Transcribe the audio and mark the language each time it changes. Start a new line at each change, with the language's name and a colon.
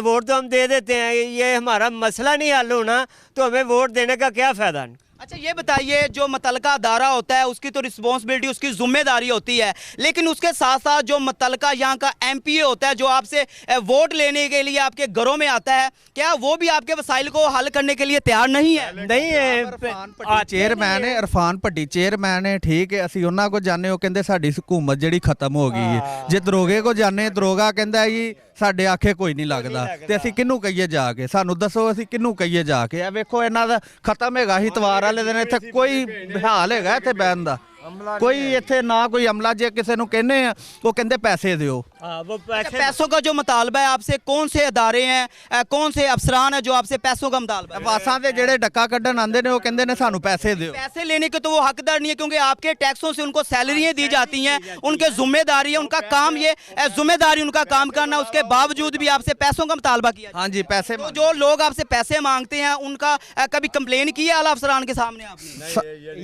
Hindi: Vote तो हम दे देते हैं, ये हमारा मसला नहीं हल होना तो हमें वोट देने का क्या फ़ायदा? अच्छा ये बताइए, जो मुतलका अदारा होता है उसकी तो रिस्पॉन्सिबिलिटी, उसकी जिम्मेदारी होती है, लेकिन उसके साथ साथ जो मुतलका यहाँ का एमपीए होता है, जो आपसे वोट लेने के लिए आपके घरों में आता है, क्या वो भी आपके वसाइल को हल करने के लिए तैयार नहीं है? नहीं है
Punjabi: ਚੇਅਰਮੈਨ ਹੈ ਇਰਫਾਨ ਭੱਟੀ ਚੇਅਰਮੈਨ ਹੈ ਠੀਕ ਹੈ ਅਸੀਂ ਉਹਨਾਂ ਕੋਲ ਜਾਂਦੇ ਉਹ ਕਹਿੰਦੇ ਸਾਡੀ ਹਕੂਮਤ ਜਿਹੜੀ ਖਤਮ ਹੋ ਗਈ ਹੈ ਜੇ ਦਰੋਗੇ ਕੋ ਜਾਂਦੇ ਦਰੋਗਾ ਕਹਿੰਦਾ ਜੀ ਸਾਡੇ ਆਖੇ ਕੋਈ ਨਹੀਂ ਲੱਗਦਾ ਤੇ ਅਸੀਂ ਕਿਹਨੂੰ ਕਹੀਏ ਜਾ ਕੇ ਸਾਨੂੰ ਦੱਸੋ ਅਸੀਂ ਕਿਹਨੂੰ ਕਹੀਏ ਜਾ ਕੇ ਇਹ ਵੇਖੋ ਇਹਨਾਂ ਦਾ ਖਤਮ ਹੈਗਾ ਹੀ ਇਤਵਾਰ ਵਾਲੇ ਦਿਨ ਇੱਥੇ ਕੋਈ ਹਾਲ ਹੈਗਾ ਇੱਥੇ ਬਹਿਣ ਦਾ ਕੋਈ ਇੱਥੇ ਨਾ ਕੋਈ ਅਮਲਾ ਜੇ ਕਿਸੇ ਨੂੰ ਕਹਿੰਦੇ ਆ ਉਹ ਕਹਿੰਦੇ ਪੈਸੇ ਦਿਓ
Hindi: हाँ वो अच्छा, पैसों का जो मुतालबा है आपसे, कौन से अदारे हैं, कौन से अफसरान हैं जो आपसे पैसों का मुतालबा है?
Punjabi: ਵਾਸਾਂ ਦੇ ਜਿਹੜੇ ਡੱਕਾ ਕੱਢਣ ਆਉਂਦੇ ਨੇ ਉਹ ਕਹਿੰਦੇ ਨੇ ਸਾਨੂੰ ਪੈਸੇ ਦਿਓ
Hindi: पैसे लेने के तो वो हकदार नहीं है, क्योंकि आपके टैक्सों से उनको सैलरियाँ दी जाती हैं, उनके जिम्मेदारी है, उनका काम ये जिम्मेदारी उनका काम करना, उसके बावजूद भी आपसे पैसों का मुतालबा किया जाता है।
Punjabi: ਹਾਂਜੀ ਪੈਸੇ
Hindi: तो जो लोग आपसे पैसे मांगते हैं उनका कभी कंप्लेन की है आला अफसरान के सामने आपने?